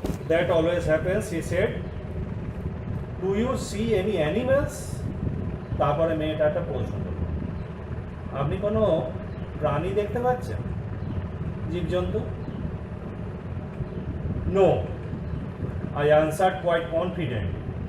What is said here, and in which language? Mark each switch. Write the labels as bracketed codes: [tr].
[en] That always happens, he said. Do you see any animals? [bn] তারপরে মেয়েটা একটা প্রশ্ন করল, আপনি কোনো প্রাণী দেখতে পাচ্ছেন, জীবজন্তু? [en] No, I answered quite confidently.